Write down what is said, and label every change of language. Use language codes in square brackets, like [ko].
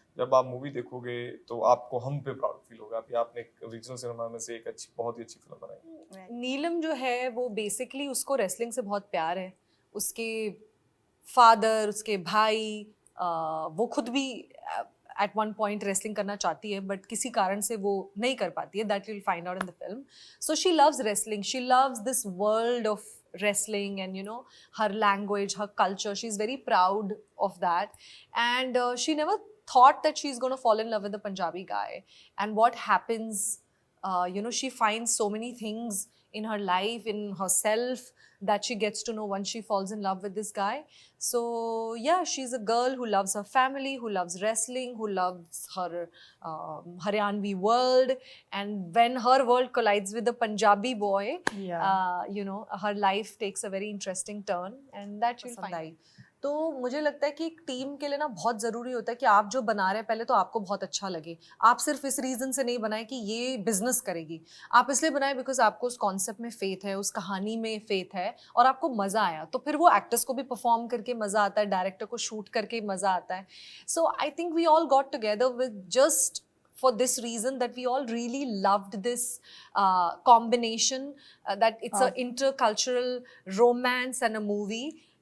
[hi] जब आप मूवी देखोगे तो आपको हम पे प्राउड फील होगा कि आपने एक रीजनल सिनेमा में से एक अच्छी, बहुत ही अच्छी फिल्म बनाई। नीलम जो है वो बेसिकली उसको रेसलिंग से बहुत प्यार है। उसके फादर, उसके भाई, वो खुद भी [en] at one point [hi] रेसलिंग करना चाहती है, बट किसी कारण से वो नहीं कर पाती है। [en] That you will find out in the film. So she loves wrestling, she loves this world of wrestling, and her language, her culture, she's very proud of that. And she never thought that she's going to fall in love with a Punjabi guy. And what happens, she finds so many things in her life, in herself, that she gets to know once she falls in love with this guy. So yeah, she's a girl who loves her family, who loves wrestling, who loves her Haryanvi world. And when her world collides with the Punjabi boy, her life takes a very interesting turn, and that she'll find. [hi] तो मुझे लगता है कि एक team के लिए ना बहुत ज़रूरी होता है कि आप जो बना रहे हैं पहले तो आपको बहुत अच्छा लगे। आप सिर्फ इस रीज़न से नहीं बनाए कि ये बिजनेस करेगी, आप इसलिए बनाए बिकॉज आपको उस कॉन्सेप्ट में फेथ है, उस कहानी में फेथ है, और आपको मज़ा आया। तो फिर वो एक्टर्स को भी परफॉर्म करके मज़ा आता है, डायरेक्टर को शूट करके मज़ा आता है। [en] So I think we all got together with just for this reason, that we all really loved this combination, that it's an intercultural romance and a movie.